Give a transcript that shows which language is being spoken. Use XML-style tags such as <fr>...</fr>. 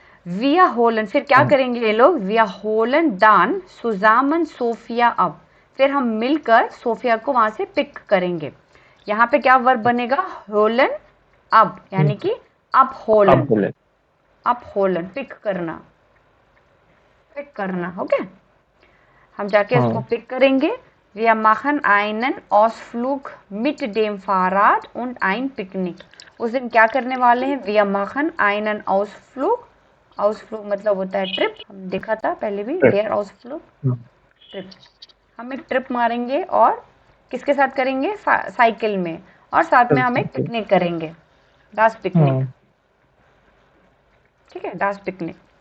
<hi>विया होलन, फिर क्या करेंगे ये लोग? विया होलन दान सुजामन सोफिया अब, फिर हम मिलकर सोफिया को वहां से पिक करेंगे। यहाँ पे क्या वर्ब बनेगा? होलन अब, यानी कि अप होलन, अप होलन, पिक करना, पिक करना। ओके, हम जाके उसको पिक करेंगे।</hi> <de>Wir machen einen Ausflug mit dem Fahrrad und ein Picknick,</de> <hi>उस दिन क्या करने वाले हैं?</hi> <de>Wir machen einen Ausflug,</de> <hi>Ausflug मतलब होता है ट्रिप, हम देखा था पहले भी,</hi> <de>der Ausflug,</de> <hi>ट्रिप। हम एक ट्रिप मारेंगे और किसके साथ करेंगे? साइकिल में, और साथ में हम एक पिकनिक करेंगे, das पिकनिक, ठीक है, das पिकनिक।</hi>